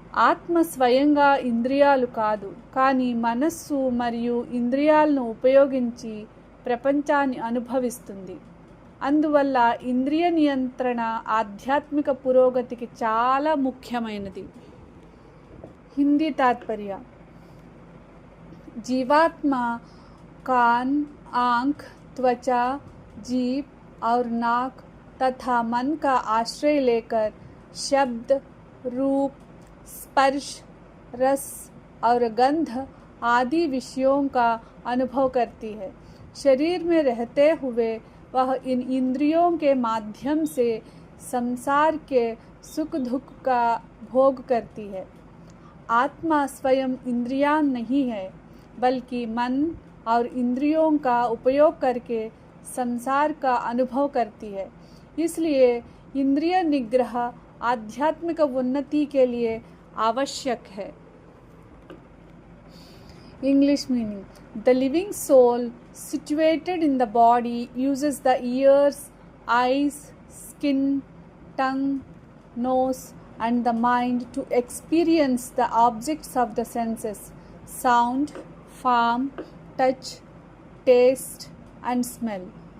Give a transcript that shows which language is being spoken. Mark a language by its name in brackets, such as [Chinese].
[Telugu] ఆత్మ స్వయంగా ఇంద్రియాలు కాదు, కానీ మనస్సు మరియు ఇంద్రియాలను ఉపయోగించి ప్రపంచాన్ని అనుభవిస్తుంది. అందువల్ల ఇంద్రియ నియంత్రణ ఆధ్యాత్మిక పురోగతికి చాలా ముఖ్యమైనది. [Hindi] హిందీ తాత్పర్య. जीवात्मा कान, आँख, त्वचा, जीभ और नाक तथा मन का आश्रय लेकर शब्द, रूप, स्पर्श, रस और गंध आदि विषयों का अनुभव करती है. शरीर में रहते हुए वह इन इंद्रियों के माध्यम से संसार के सुख दुख का भोग करती है. आत्मा स्वयं इंद्रियां नहीं है, बल्कि मन और इंद्रियों का उपयोग करके संसार का अनुभव करती है. इसलिए इंद्रिय निग्रह आध्यात्मिक उन्नति के लिए आवश्यक है. [English] English meaning. The living soul situated in the body uses the ears, eyes, skin, tongue, nose and the mind to experience the objects of the senses: sound, form, touch, taste and smell.